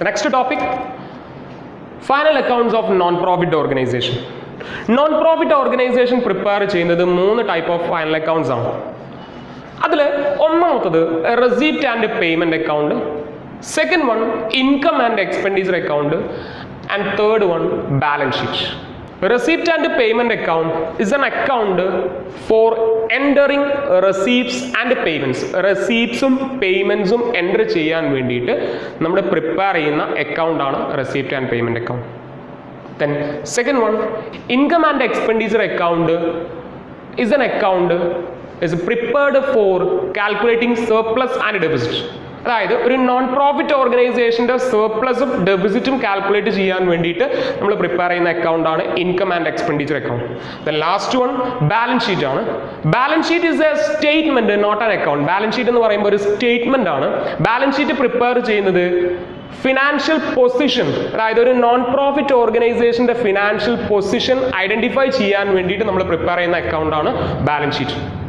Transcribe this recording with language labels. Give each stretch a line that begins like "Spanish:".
English: Next topic, final accounts of non profit organisation.
Malayalam: Non profit organisation prepare ചെയ്യുന്നത് 3 type of final accounts ആണ്. അതിൽ ഒന്നാമത്തത്
English: Receipt and payment account, second one income and expenditure account, and third one balance sheet. Receipt and payment account is an account for entering receipts and payments.
Malayalam: Receiptsum paymentsum enter ചെയ്യാൻ വേണ്ടിയിട്ട് നമ്മൾ prepare ചെയ്യുന്ന account ആണ് receipt and payment account.
English: Then second one, income and expenditure account is an account is prepared for calculating surplus and deficit.
Malayalam: അതായത് ഒരു non profit ഓർഗനൈസേഷന്റെ സർപ്ലസും ഡെഫിസിറ്റും calculate ചെയ്യാൻ വേണ്ടിയിട്ട് നമ്മൾ പ്രിപ്പയർ ചെയ്യുന്ന അക്കൗണ്ട് ആണ് income and expenditure account.
English: The last one balance sheet ആണ്. Balance sheet is a statement, not an account.
Malayalam: Balance sheet എന്ന് പറയുമ്പോൾ ഒരു സ്റ്റേറ്റ്മെന്റ് ആണ്. ബാലൻസ് ഷീറ്റ് പ്രിപ്പയർ ചെയ്യുന്നത് ഫിനാൻഷ്യൽ പൊസിഷൻ, അതായത് ഒരു നോൺ പ്രോഫിറ്റ് ഓർഗനൈസേഷന്റെ ഫിനാൻഷ്യൽ പൊസിഷൻ ഐഡന്റിഫൈ ചെയ്യാൻ വേണ്ടിയിട്ട് നമ്മൾ പ്രിപ്പയർ ചെയ്യുന്ന അക്കൗണ്ട് ആണ് ബാലൻസ് ഷീറ്റ്.